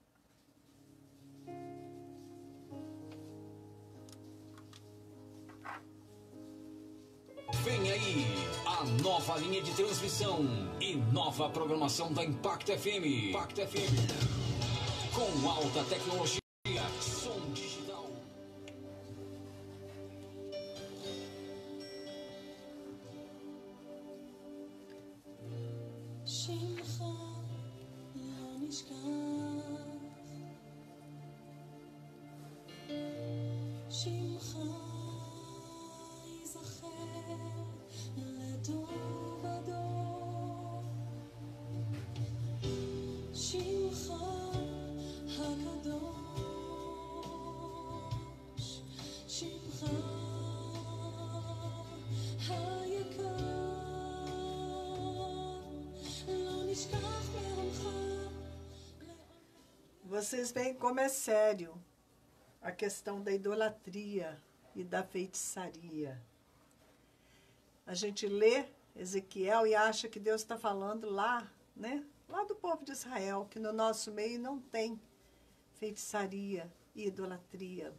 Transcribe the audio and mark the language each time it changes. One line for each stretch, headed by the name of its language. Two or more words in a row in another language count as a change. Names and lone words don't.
Portuguese: Vem aí a nova linha de transmissão e nova programação da Impact FM. Impact FM. Com alta tecnologia, som digital.
Hebrew: שמך לא נשכח, שמך ייזכר לדור ודור, שמך הקדוש, שמך היקר, לא נשכח מעמך.
Portuguese: Vocês veem como é sério a questão da idolatria e da feitiçaria. A gente lê Ezequiel e acha que Deus está falando lá, né? Lá do povo de Israel, que no nosso meio não tem feitiçaria e idolatria.